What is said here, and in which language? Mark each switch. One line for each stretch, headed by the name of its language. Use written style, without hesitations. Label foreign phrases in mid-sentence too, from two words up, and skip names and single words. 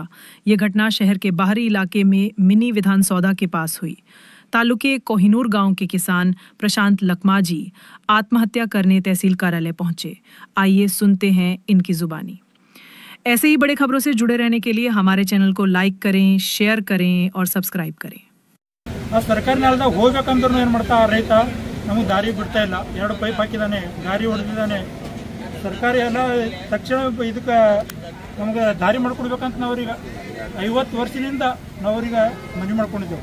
Hindi: ये घटना शहर के बाहरी इलाके में मिनी विधान सौदा के पास हुई। तालुके कोहिनूर गांव के किसान प्रशांत लकमाजी आत्महत्या करने तहसील कार्यालय पहुंचे। आइए सुनते हैं इनकी जुबानी। ऐसे ही बड़े खबरों से जुड़े रहने के लिए हमारे चैनल को लाइक करें, शेयर करें और सब्सक्राइब करें।
Kannada: ಸರ್ಕಾರಿ ನೆಲದಾಗ ಹೋಗ್ಬೇಕಂದ್ರೂ ಏನು ಮಾಡ್ತಾ ರೈತ ನಮಗೆ ದಾರಿ ಬಿಡ್ತಾ ಇಲ್ಲ। 2 ಪೈಪ್ ಹಾಕಿದಾನೆ, ಗಾರಿ ಹೊಡೆದಿದ್ದಾನೆ। ಸರ್ಕಾರಿ ಎಲ್ಲ ತಕ್ಷಣ ಇದಕ್ಕೆ ನಮಗೆ ದಾರಿ ಮಾಡ್ಕೊಡ್ಬೇಕಂತ ನಾವ್ರೀಗ 50 ವರ್ಷದಿಂದ ನಾವ್ರಿಗೆ ಮನೆ ಮಾಡ್ಕೊಂಡಿದ್ದೆವು।